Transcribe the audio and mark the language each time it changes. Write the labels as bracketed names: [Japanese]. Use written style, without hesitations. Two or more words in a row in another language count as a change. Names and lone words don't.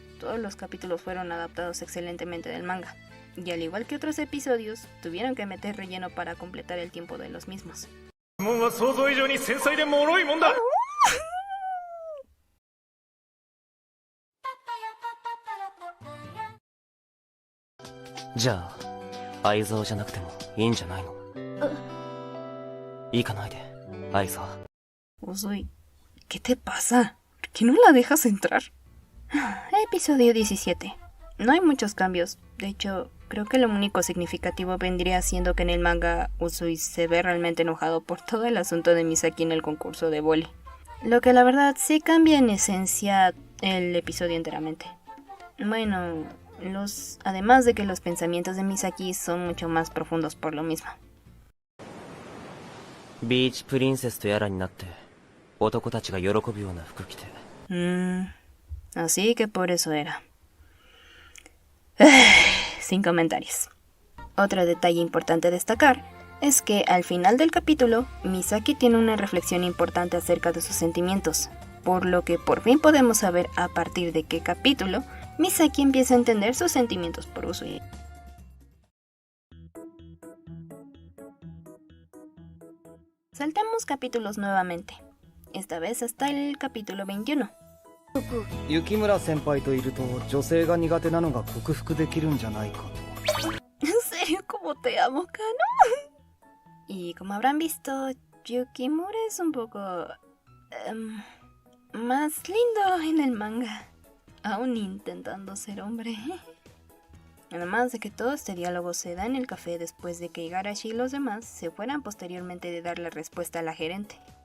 [Spanish] Todos los capítulos fueron adaptados excelentemente del manga. Y al igual que otros episodios, tuvieron que meter relleno para completar el tiempo de los mismos. Ya, [Japanese] Aizawaじゃなくてもいいんじゃないの? 行かないで, Aizawa. [Spanish] Usui, ¿qué te pasa? ¿Por qué no la dejas entrar? Episodio 17. No hay muchos cambios. De hecho, creo que lo único significativo vendría siendo que en el manga Usui se ve realmente enojado por todo el asunto de Misaki en el concurso de vóley. Lo que la verdad sí cambia en esencia el episodio enteramente. Bueno, además de que los pensamientos de Misaki son mucho más profundos por lo mismo. [Japanese] ビーチプリンセスとやらになって男たちが喜ぶような服着て [Spanish] Así que por eso era. Sin comentarios. Otro detalle importante a destacar es que al final del capítulo, Misaki tiene una reflexión importante acerca de sus sentimientos, por lo que por fin podemos saber a partir de qué capítulo Misaki empieza a entender sus sentimientos por Usui. Saltamos capítulos nuevamente, esta vez hasta el capítulo 21. [Japanese] 雪村先輩といると女性が苦手なのが克服できるんじゃないかと。 [Spanish] En serio, como te amo, Kano. Y como habrán visto, Yukimura es un poco más lindo en el manga, aún intentando ser hombre. Además de que todo este diálogo se da en el café después de que Igarashi y los demás se fueran posteriormente de dar la respuesta a la gerente.